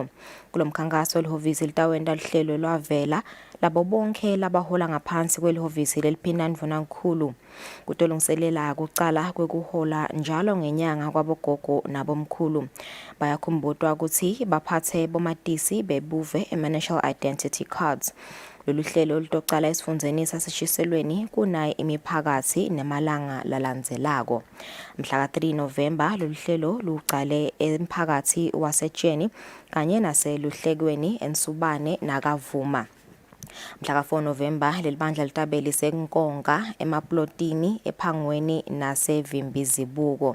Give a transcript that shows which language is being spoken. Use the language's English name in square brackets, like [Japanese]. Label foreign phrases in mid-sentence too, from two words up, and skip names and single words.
[Swati] Kulomkhankaso lihhovisi litawenda lihlelo lwavela labo bonke labahola ngaphansi kwelihhovisi leliphina ndvunankhulu kutolungiselela kucala kwekuhola njalo ngenyanga kwabogogo nabomkhulu. Bayakhumbutwa ukuthi baphathe bomatisi bebuve [English] national identity cards. [Swati] Lolu hlelo lutocala esifundzeni saseshiselweni kunayo imiphakathi nemalanga lalandzelako. Mhla ka-3 November lolu hlelo luqale emphakathi waseTsheni kanye naseluhlekweni eNsubane nakavuma. Mhla ka-4 November leli bandla litabeli senkonka emaplotini ephangweni nasevimbizibuko.